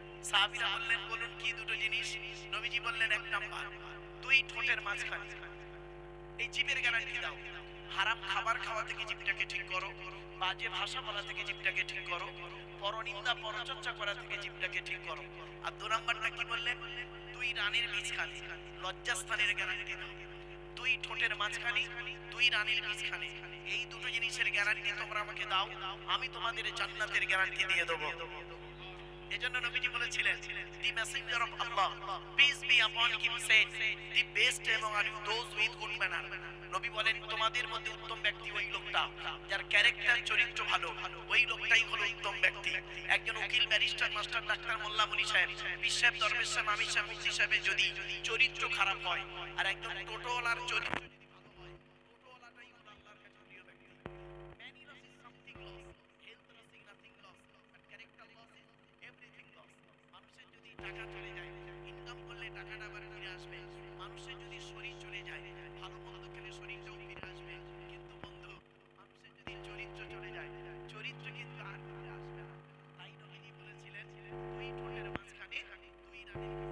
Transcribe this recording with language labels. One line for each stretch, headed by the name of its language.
Bangla: সাহাবীরা বললেন, বলুন কি দুটো জিনিস? নবীজি বললেন, এক নাম্বার, দুই ঠোঁটের মাঝখানে এই জিভের গ্যারান্টি দাও, হারাম খাবার খাওয়া থেকে জিভটাকে ঠিক করো, বাজে ভাষা বলা থেকে জিভটাকে ঠিক করো, পরনিন্দা পরচর্চা করা থেকে জিভটাকে ঠিক করো। আর দু নাম্বারটা কি বললেন? দুই রানের মাঝখানে লজ্জাস্থানের গ্যারান্টি দাও, দুই ঠোঁটের মাঝখানে দুই রানের মাঝখানে এই দুটো জিনিসের গ্যারান্টি তোমরা আমাকে দাও, আমি তোমাদের জান্নাতের গ্যারান্টি দিয়ে দেবো। এজন্য নবীজি বলেছিলেন,
English: the messenger of Allah, peace be upon him, said, the best among you those with good manner.
Bangla: নবী বলেন, তোমাদের মধ্যে উত্তম ব্যক্তি ওই লোকটা যার ক্যারেক্টার চরিত্র ভালো, ওই লোকটাই হলো উত্তম ব্যক্তি। একজন উকিল, ব্যারিস্টার, মাস্টার, ডাক্তার, মোল্লা, মুনি সাহেব, পীর সাহেব, দরবেশ সাহেব, আমির সাহেব, মুফতি সাহেবের যদি চরিত্র খারাপ হয়, আর একজন টোটোওয়ালার চরিত্র যদি ভালো হয়, টোটোওয়ালাটাই হলো আল্লাহর কাছে প্রিয় ব্যক্তি।
English: Many loss is something loss, health loss is nothing loss, but character loss is everything loss.
Bangla: মানুষের যদি টাকা চলে যায়, ইনকাম করলে টাকাটা আবার ফিরে আসবে। মানুষের যদি শরীর চলে যায়, ভালো মন্দ খেলে শরীরটাও ফিরে আসবে। কিন্তু বন্ধু, মানুষের যদি চরিত্র চলে যায়, চরিত্র কিন্তু আর ফিরে আসবে না। তাই নবীজি বলেছিলেন, দুই ঠোঁটের মাঝখানে দুই রানের মাঝখানে।